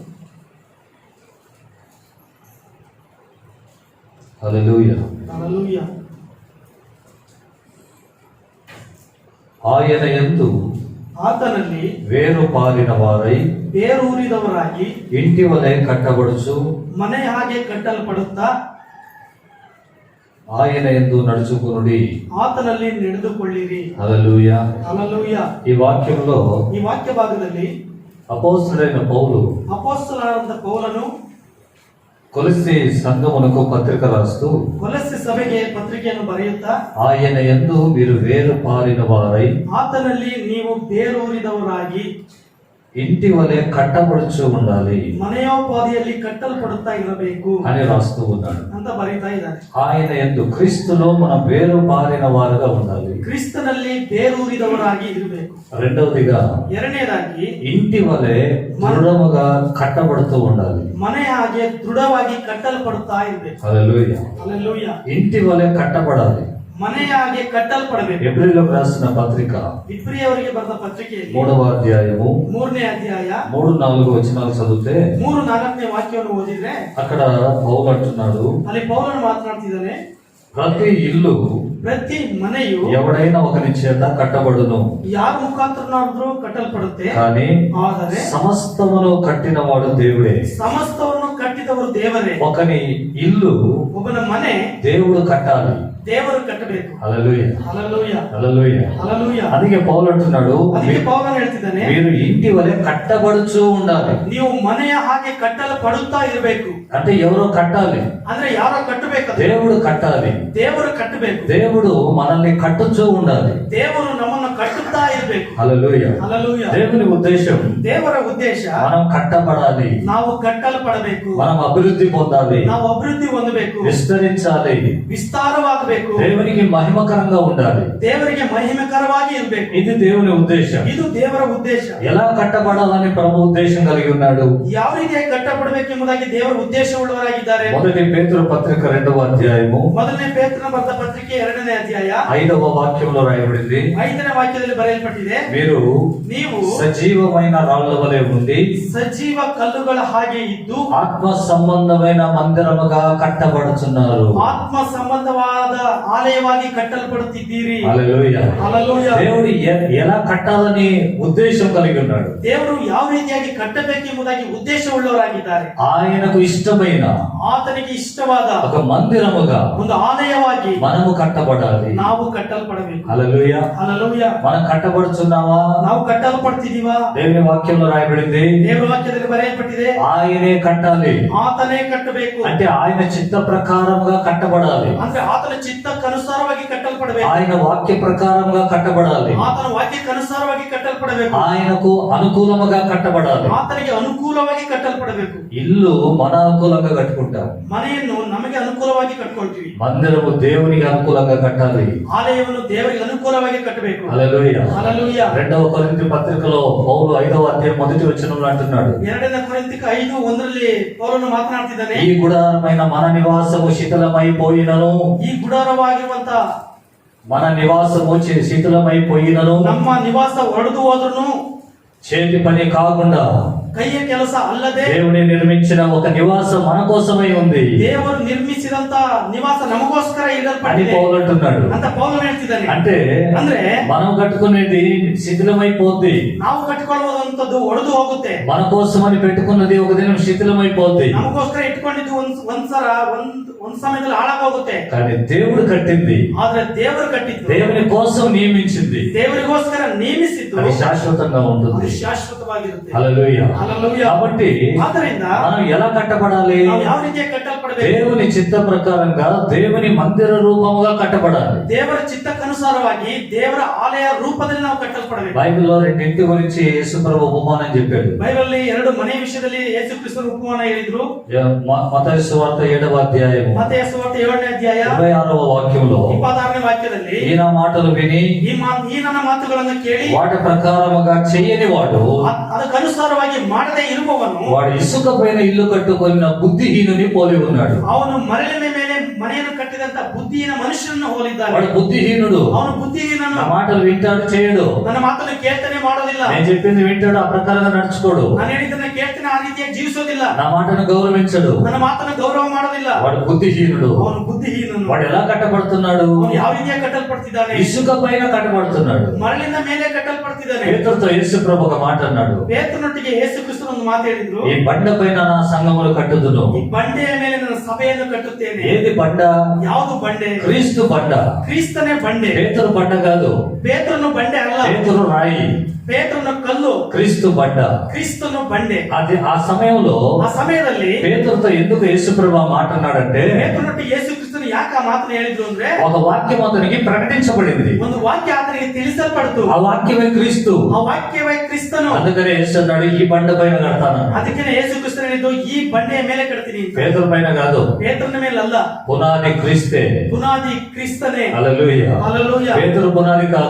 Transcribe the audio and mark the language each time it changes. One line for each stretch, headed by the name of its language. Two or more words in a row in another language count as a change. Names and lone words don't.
Telugu: హల్లెలూయా. హల్లెలూయా. ఆయన యందు
Kannada: ಆತನಲ್ಲಿ
Telugu: వేరు పాలిన వారై
Kannada: ಬೇರೂರಿದವರಾಗಿ
Telugu: ఇంటి వలె కట్టబడుచు
Kannada: ಮನೆ ಹಾಗೆ ಕಟ್ಟಲ್ಪಡುತ್ತಾ
Telugu: ఆయన యందు నడుచుకునుడి.
Kannada: ಆತನಲ್ಲಿ ನಡೆದುಕೊಳ್ಳಿರಿ.
Telugu: హల్లెలూయా.
Kannada: ಹಲ್ಲೆಲೂಯಾ.
Telugu: ఈ వాక్యంలో
Kannada: ಈ ವಾಕ್ಯ ಭಾಗದಲ್ಲಿ
Telugu: అపోస్తలుడైన పౌలు
Kannada: ಅಪೊಸ್ತಲನಾದ ಪೌಲನು
Telugu: కొలస్సీ సంఘమునకు పత్రిక రాస్తూ
Kannada: ಕೊಲಸ್ಸೆ ಸಭೆಗೆ ಪತ್ರಿಕೆಯನ್ನು ಬರೆಯುತ್ತಾ
Telugu: ఆయన యందు మీరు వేరు పారిన వారై
Kannada: ಆತನಲ್ಲಿ ನೀವು ಬೇರೂರಿದವರಾಗಿ
Telugu: ఇంటి వలె కట్టబడుచు ఉండాలి
Kannada: ಮನೆಯೋಪಾದಿಯಲ್ಲಿ ಕಟ್ಟಲ್ಪಡುತ್ತಾ ಇರಬೇಕು
Telugu: అని రాస్తూ ఉన్నాడు.
Kannada: ಅಂತ ಬರೀತಾ ಇದ್ದಾನೆ.
Telugu: ఆయన యందు క్రీస్తులో మనం వేరు పారిన వారుగా ఉండాలి.
Kannada: ಕ್ರಿಸ್ತನಲ್ಲಿ ಬೇರೂರಿದವರಾಗಿ ಇರಬೇಕು.
Telugu: రెండవదిగా
Kannada: ಎರಡನೇದಾಗಿ
Telugu: ఇంటి వలె దృఢముగా కట్టబడుతూ ఉండాలి.
Kannada: ಮನೆ ಹಾಗೆ ದೃಢವಾಗಿ ಕಟ್ಟಲ್ಪಡುತ್ತಾ ಇರಬೇಕು.
Telugu: హల్లెలూయా.
Kannada: ಹಲ್ಲೆಲೂಯಾ.
Telugu: ఇంటి వలె కట్టబడాలి.
Kannada: ಮನೆ ಹಾಗೆ ಕಟ್ಟಲ್ಪಡಬೇಕು.
Telugu: ఎబ్రీయులకు రాసిన పత్రిక
Kannada: ಇಬ್ರಿಯವರಿಗೆ ಬರೆದ ಪತ್ರಿಕೆಯಲ್ಲಿ
Telugu: 3వ అధ్యాయము
Kannada: 3ನೇ ಅಧ್ಯಾಯ
Telugu: 3-4 వచనాలు చదివితే
Kannada: 3-4ನೇ ವಾಕ್ಯವನ್ನು ಓದಿದ್ರೆ
Telugu: అక్కడ పౌలు అంటున్నాడు,
Kannada: ಅಲ್ಲಿ ಪೌಲನು ಮಾತನಾಡ್ತಿದ್ದಾನೆ,
Telugu: ప్రతి ఇల్లు
Kannada: ಪ್ರತಿ ಮನೆಯು
Telugu: ఎవడైనా ఒకని చేత కట్టబడును,
Kannada: ಯಾರ ಮುಖಾಂತರನಾದ್ರೂ ಕಟ್ಟಲ್ಪಡುತ್ತೆ,
Telugu: కానీ
Kannada: ಆದರೆ
Telugu: సమస్తమును కట్టినవాడు దేవుడే.
Kannada: ಸಮಸ್ತವನ್ನು ಕಟ್ಟಿದವರು ದೇವರೇ.
Telugu: ఒకని ఇల్లు
Kannada: ಒಬ್ಬನ ಮನೆ
Telugu: దేవుడు కట్టాలి.
Kannada: ದೇವರು ಕಟ್ಟಬೇಕು.
Telugu: హల్లెలూయా
Kannada: ಹಲ್ಲೆಲೂಯಾ
Telugu: హల్లెలూయా.
Kannada: ಹಲ್ಲೆಲೂಯಾ.
Telugu: అందుకే పౌలు అంటున్నాడు,
Kannada: ಅದಕ್ಕೆ ಪೌಲನು ಹೇಳ್ತಿದ್ದಾನೆ,
Telugu: మీరు ఇంటి వలె కట్టబడుచు ఉండాలి.
Kannada: ನೀವು ಮನೆಯ ಹಾಗೆ ಕಟ್ಟಲ್ಪಡುತ್ತಾ ಇರಬೇಕು.
Telugu: అంటే ఎవరో కట్టాలి,
Kannada: ಅಂದ್ರೆ ಯಾರೋ ಕಟ್ಟಬೇಕು,
Telugu: దేవుడు కట్టాలి.
Kannada: ದೇವರು ಕಟ್ಟಬೇಕು.
Telugu: దేవుడు మనల్ని కట్టుచూ ఉండాలి.
Kannada: ದೇವರು ನಮ್ಮನ್ನು ಕಟ್ಟುತ್ತಾ ಇರಬೇಕು.
Telugu: హల్లెలూయా.
Kannada: ಹಲ್ಲೆಲೂಯಾ.
Telugu: దేవుని ఉద్దేశం
Kannada: ದೇವರ ಉದ್ದೇಶ
Telugu: మనం కట్టబడాలి,
Kannada: ನಾವು ಕಟ್ಟಲ್ಪಡಬೇಕು,
Telugu: మనం అభివృద్ధి పొందాలి,
Kannada: ನಾವು ಅಭಿವೃದ್ಧಿ ಹೊಂದಬೇಕು,
Telugu: విస్తరించాలి,
Kannada: ವಿಸ್ತಾರವಾಗಬೇಕು,
Telugu: దేవునికి మహిమకరంగా ఉండాలి.
Kannada: ದೇವರಿಗೆ ಮಹಿಮೆಕರವಾಗಿ ಇರಬೇಕು.
Telugu: ఇది దేవుని ఉద్దేశం.
Kannada: ಇದು ದೇವರ ಉದ್ದೇಶ.
Telugu: ఎలా కట్టబడాలని ప్రభు ఉద్దేశం కలిగి ఉన్నాడు.
Kannada: ಯಾವ ರೀತಿಯಾಗಿ ಕಟ್ಟಪಡಬೇಕೆಂಬುದಾಗಿ ದೇವರ ಉದ್ದೇಶವುಳ್ಳವರಾಗಿದ್ದಾರೆ.
Telugu: మొదటి పేతురు పత్రిక 2వ అధ్యాయము
Kannada: ಮೊದಲನೇ ಪೇತ್ರನ ಬರೆದ ಪತ್ರಿಕೆ 2ನೇ ಅಧ್ಯಾಯ
Telugu: 5వ వాక్యంలో రాయబడింది,
Kannada: 5ನೇ ವಾಕ್ಯದಲ್ಲಿ ಬರೆಯಲ್ಪಟ್ಟಿದೆ,
Telugu: మీరు
Kannada: ನೀವು
Telugu: సజీవమైన రాళ్ల వలె ఉండి
Kannada: ಸಜೀವ ಕಲ್ಲುಗಳ ಹಾಗೆ ಇದ್ದು
Telugu: ఆత్మ సంబంధమైన మందిరముగా కట్టబడుచున్నారు.
Kannada: ಆತ್ಮ ಸಂಬಂಧವಾದ ಆಲಯವಾಗಿ ಕಟ್ಟಲ್ಪಡುತ್ತಿದ್ದೀರಿ.
Telugu: హల్లెలూయా.
Kannada: ಹಲ್ಲೆಲೂಯಾ.
Telugu: దేవుడు ఎలా కట్టాలని ఉద్దేశం కలిగి ఉన్నాడు.
Kannada: ದೇವರು ಯಾವ ರೀತಿಯಾಗಿ ಕಟ್ಟಬೇಕೆಂಬುದಾಗಿ ಉದ್ದೇಶವುಳ್ಳವರಾಗಿದ್ದಾರೆ.
Telugu: ఆయనకు ఇష్టమైన
Kannada: ಆತನಿಗೆ ಇಷ್ಟವಾದ
Telugu: ఒక మందిరముగా
Kannada: ಒಂದು ಆಲಯವಾಗಿ
Telugu: మనము కట్టబడాలి.
Kannada: ನಾವು ಕಟ್ಟಲ್ಪಡಬೇಕು.
Telugu: హల్లెలూయా.
Kannada: ಹಲ್ಲೆಲೂಯಾ.
Telugu: మనం కట్టబడుచున్నావా?
Kannada: ನಾವು ಕಟ್ಟಲ್ಪಡ್ತಿದೀವಾ?
Telugu: దేవుని వాక్యంలో రాయబడింది,
Kannada: ದೇವರ ವಾಕ್ಯದಲ್ಲಿ ಬರೆಯಲ್ಪಟ್ಟಿದೆ,
Telugu: ఆయనే కట్టాలి.
Kannada: ಆತನೇ ಕಟ್ಟಬೇಕು.
Telugu: అంటే ఆయన చిత్త ప్రకారముగా కట్టబడాలి,
Kannada: ಅಂದ್ರೆ ಆತನ ಚಿತ್ತಕ್ಕನುಸಾರವಾಗಿ ಕಟ್ಟಲ್ಪಡಬೇಕು,
Telugu: ఆయన వాక్య ప్రకారముగా కట్టబడాలి,
Kannada: ಆತನ ವಾಕ್ಯಕ್ಕನುಸಾರವಾಗಿ ಕಟ್ಟಲ್ಪಡಬೇಕು,
Telugu: ఆయనకు అనుకూలముగా కట్టబడాలి.
Kannada: ಆತನಿಗೆ ಅನುಕೂಲವಾಗಿ ಕಟ್ಟಲ್ಪಡಬೇಕು.
Telugu: ఇల్లు మన అనుకూలంగా కట్టుకుంటాం,
Kannada: ಮನೆಯನ್ನು ನಮಗೆ ಅನುಕೂಲ ಅನುಕೂಲವಾಗಿ ಕಟ್ಕೊಳ್ತೀವಿ.
Telugu: మందిరము దేవునికి అనుకూలంగా కట్టాలి.
Kannada: ಆಲಯವನ್ನು ದೇವರಿಗೆ ಅನುಕೂಲವಾಗಿ ಕಟ್ಟಬೇಕು.
Telugu: హల్లెలూయా. హల్లెలూయా. 2వ కొరింథీ పత్రికలో పౌలు 5వ అధ్యాయం 1వ వచనంలో అంటున్నాడు,
Kannada: 2ನೇ ಕೊರಿಂಥಿಕ 5:1 ಪೌಲನು ಮಾತನಾಡ್ತಿದ್ದಾನೆ,
Telugu: ఈ గుడారమైన మన నివాసము శిథిలమైపోయినను,
Kannada: ಈ ಗುಡಾರವಾಗಿರುವಂತ
Telugu: మన నివాసము శిథిలమైపోయినను,
Kannada: ನಮ್ಮ ನಿವಾಸ ಹೊರಡು ಹೋದ್ರೂ
Telugu: చేతి పని కాకుండా
Kannada: ಕೈಯ ಕೆಲಸ ಅಲ್ಲದೆ
Telugu: దేవుని నిర్మించిన ఒక నివాసం మన కోసమై ఉంది
Kannada: ದೇವರು ನಿರ್ಮಿಸಿದಂತ ನಿವಾಸ ನಮಗೋಸ್ಕರ
Telugu: అని
Kannada: ಇಡಲ್ಪಟ್ಟಿದೆ
Telugu: పౌలు అంటున్నాడు.
Kannada: ಅಂತ ಪೌಲನು ಹೇಳ್ತಿದ್ದಾನೆ.
Telugu: అంటే
Kannada: ಅಂದ್ರೆ
Telugu: మనం కట్టుకునేది శిథిలమైపోద్ది,
Kannada: ನಾವು ಕಟ್ಟಿಕೊಳ್ಳುವಂತದ್ದು ಒಡೆದು ಹೋಗುತ್ತೆ.
Telugu: మన కోసం అని పెట్టుకున్నది ఒక దినం శిథిలమైపోద్ది.
Kannada: ನಮಗೋಸ್ಕರ ಇಟ್ಕೊಂಡಿದ್ದು ಒಂದ್ಸಲ ಒಂದ್ ಸಮಯದಲ್ಲಿ ಹಾಳಾಗೋಗುತ್ತೆ.
Telugu: కానీ దేవుడు కట్టింది,
Kannada: ಆದ್ರೆ ದೇವರು ಕಟ್ಟಿದ್ದು,
Telugu: దేవుని కోసం నియమించింది,
Kannada: ದೇವರಿಗೋಸ್ಕರ ನೇಮಿಸಿದ್ದು
Telugu: అది శాశ్వతంగా ఉంటుంది.
Kannada: ಅದು ಶಾಶ್ವತವಾಗಿರುತ್ತೆ.
Telugu: హల్లెలూయా. హల్లెలూయా. కాబట్టి
Kannada: ಆದ್ದರಿಂದ
Telugu: మనం ఎలా కట్టబడాలి?
Kannada: ನಾವು ಯಾವ ರೀತಿಯಾಗಿ ಕಟ್ಟಲ್ಪಡಬೇಕು?
Telugu: దేవుని చిత్త ప్రకారంగా దేవుని మందిర రూపముగా కట్టబడాలి.
Kannada: ದೇವರ ಚಿತ್ತಕ್ಕನುಸಾರವಾಗಿ ದೇವರ ಆಲಯ ರೂಪದಲ್ಲಿ ನಾವು ಕಟ್ಟಲ್ಪಡಬೇಕು.
Telugu: బైబిల్లో రెండింటి గురించి యేసుప్రభు ఉపమానం చెప్పాడు.
Kannada: ಬೈಬಲ್ 2 ಮನೆ ವಿಷಯದಲ್ಲಿ ಯೇಸು ಕ್ರಿಸ್ತರು ಉಪಮಾನ ಹೇಳಿದ್ರು.
Telugu: మత్తయి సువార్త 7వ అధ్యాయం
Kannada: ಮತ್ತಾಯ ಸುವಾರ್ತೆ 7ನೇ ಅಧ್ಯಾಯ
Telugu: 26వ వాక్యంలో
Kannada: 26ನೇ ವಾಕ್ಯದಲ್ಲಿ
Telugu: ఈయన మాటలు విని
Kannada: ಈ ನನ್ನ ಮಾತುಗಳನ್ನು ಕೇಳಿ
Telugu: వాటి ప్రకారముగా చెయ్యని వాడు
Kannada: ಅದಕ್ಕನುಸಾರವಾಗಿ ಮಾಡದೇ ಇರುವವನು
Telugu: వాడు ఇసుక పైన ఇల్లు కట్టుకున్న బుద్ధిహీనుని పోలి ఉన్నాడు.
Kannada: ಅವನು ಮರಳಿನ ಮೇಲೆ ಮನೆಯನ್ನು ಕಟ್ಟಿದಂತ ಬುದ್ಧಿಹೀನ ಮನುಷ್ಯನನ್ನು ಹೋಲಿದ್ದಾನೆ.
Telugu: వాడు బుద్ధిహీనుడు.
Kannada: ಅವನು ಬುದ್ಧಿಹೀನನು.
Telugu: నా మాటలు వింటాడు, చేయడు.
Kannada: ನನ್ನ ಮಾತನ್ನು ಕೇಳ್ತಾನೆ, ಮಾಡೋದಿಲ್ಲ.
Telugu: నేను చెప్పింది వింటాడు, ఆ ప్రకారంగా నడుచుకోడు.
Kannada: ನಾನು ಹೇಳಿದ್ದನ್ನ ಕೇಳ್ತಾನೆ, ಆ ರೀತಿಯಾಗಿ ಜೀವಿಸೋದಿಲ್ಲ.
Telugu: నా మాటను గౌరవించడు.
Kannada: ನನ್ನ ಮಾತನ್ನು ಗೌರವ ಮಾಡೋದಿಲ್ಲ.
Telugu: వాడు బుద్ధిహీనుడు.
Kannada: ಅವನು ಬುದ್ಧಿಹೀನನು.
Telugu: వాడు ఎలా కట్టబడుతున్నాడు?
Kannada: ಅವನು ಯಾವ ರೀತಿಯಾಗಿ ಕಟ್ಟಲ್ಪಡ್ತಿದ್ದಾನೆ?
Telugu: ఇసుక పైన కట్టబడుతున్నాడు.
Kannada: ಮರಳಿನ ಮೇಲೆ ಕಟ್ಟಲ್ಪಡ್ತಿದ್ದಾನೆ.
Telugu: పేతురుతో యేసుప్రభు ఒక మాట అన్నాడు,
Kannada: ಪೇತ್ರನೊಟ್ಟಿಗೆ ಯೇಸು ಕ್ರಿಸ್ತನು ಒಂದು ಮಾತು ಹೇಳಿದ್ರು,
Telugu: ఈ బండ పైన నా సంఘములు కట్టుదును.
Kannada: ಈ ಬಂಡೆಯ ಮೇಲೆ ನನ್ನ ಸಭೆಯನ್ನು ಕಟ್ಟುತ್ತೇನೆ.
Telugu: ఏది బండ?
Kannada: ಯಾವುದು ಬಂಡೆ?
Telugu: క్రీస్తు బండ.
Kannada: ಕ್ರಿಸ್ತನೇ ಬಂಡೆ.
Telugu: పేతురు బండ కాదు.
Kannada: ಪೇತ್ರನು ಬಂಡೆ ಅಲ್ಲ.
Telugu: పేతురు రాయి,
Kannada: ಪೇತ್ರನು ಕಲ್ಲು,
Telugu: క్రీస్తు బండ.
Kannada: ಕ್ರಿಸ್ತನು ಬಂಡೆ.
Telugu: అది ఆ సమయంలో
Kannada: ಆ ಸಮಯದಲ್ಲಿ
Telugu: పేతురుతో ఎందుకు యేసుప్రభు ఆ మాట అన్నాడంటే,
Kannada: ಪೇತ್ರನೊಟ್ಟಿಗೆ ಯೇಸು ಕ್ರಿಸ್ತನು ಯಾಕೆ ಆ ಮಾತನ್ನು ಹೇಳಿದ್ರು ಅಂದ್ರೆ,
Telugu: ఒక వాక్యం అతనికి ప్రకటించబడింది.
Kannada: ಒಂದು ವಾಕ್ಯ ಆತನಿಗೆ ತಿಳಿಸಲ್ಪಡ್ತು.
Telugu: ఆ వాక్యమే క్రీస్తు.
Kannada: ಆ ವಾಕ್ಯವೇ ಕ್ರಿಸ್ತನು.
Telugu: అందుకనే యేసు అన్నాడు, ఈ బండ పైన కడతాను.
Kannada: ಅದಕ್ಕೆ ಯೇಸು ಕ್ರಿಸ್ತನು ಹೇಳಿದ್ದು, ಈ ಬಂಡೆಯ ಮೇಲೆ ಕಟ್ತೀನಿ ಅಂತ.
Telugu: పేతురు పైన కాదు,
Kannada: ಪೇತ್ರನ ಮೇಲೆ ಅಲ್ಲ,
Telugu: పునాది క్రీస్తే.
Kannada: ಬುನಾದಿ ಕ್ರಿಸ್ತನೇ.
Telugu: హల్లెలూయా. హల్లెలూయా. పేతురు పునాది కాదు,